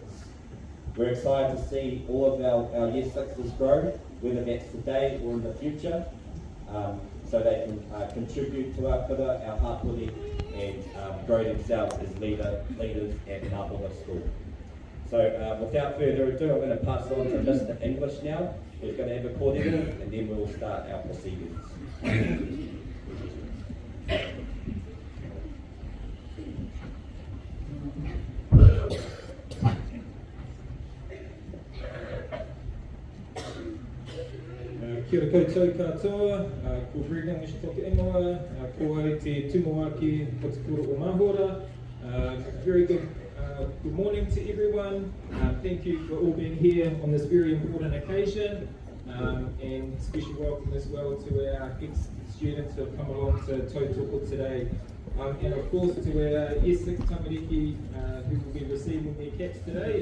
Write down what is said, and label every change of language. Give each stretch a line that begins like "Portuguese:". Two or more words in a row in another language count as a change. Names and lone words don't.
English: We're excited to see all of our Year 6s grow, whether that's today or in the future, so they can contribute to our kura, our hapuri, and grow themselves as leaders at Mahora School. So without further ado, I'm going to pass on to Mr. English now, who's going to have a kōrero, and then we'll start our proceedings.
Māori: Kia ora koutou katoa, ko Greg English toka ingoa, ko au te tumuaki o te kura o Mahora.
English: Very good morning to everyone. Thank you for all being here on this very important occasion. And special welcome as well to our ex-students who have come along to tautoko today. And of course to our Year 6 tamariki who will be receiving their caps today.